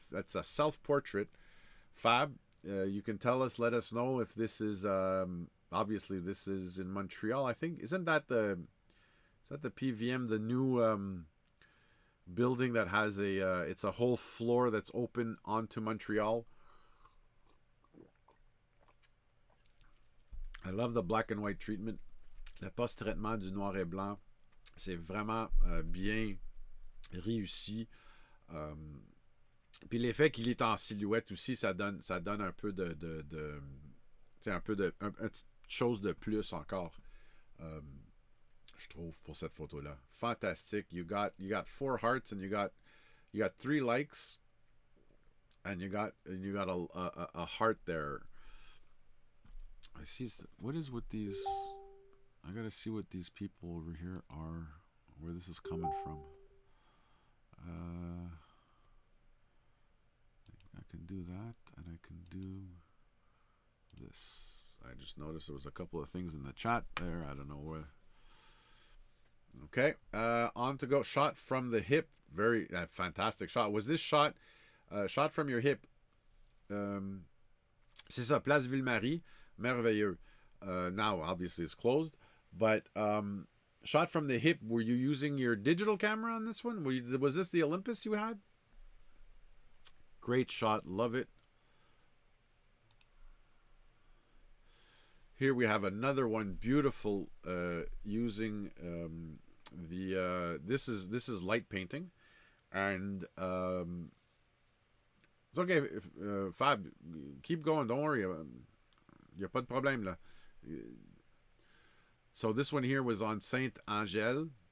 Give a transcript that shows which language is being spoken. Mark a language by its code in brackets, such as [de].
[en] That's a self-portrait. Fab, you can let us know if this is, obviously this is in Montreal. I think, is that the PVM, the new building that has it's a whole floor that's open onto Montreal. I love the black and white treatment. [fr] Le post-traitement du noir et blanc, c'est vraiment bien réussi. Puis l'effet qu'il est en silhouette aussi, ça donne un peu de un petite chose de plus encore. Je trouve pour cette photo là. Fantastique. [en] You got 4 hearts and you got 3 likes and you got a heart there. I see. What is with these? I gotta see what these people over here are. Where this is coming from. I can do that, and I can do this. I just noticed there was a couple of things in the chat there. I don't know where. Okay, on to go. Shot from the hip. Very fantastic shot. Was this shot from your hip? [fr] C'est ça, Place Ville-Marie. Merveilleux. [en] Now, obviously, it's closed. But shot from the hip, were you using your digital camera on this one? Was this the Olympus you had? Great shot. Love it. Here we have another one. Beautiful using this is light painting. And it's okay. Fab, keep going. Don't worry. [fr] Il n'y a pas de problème là. [en] So this one here was on Saint Angèle.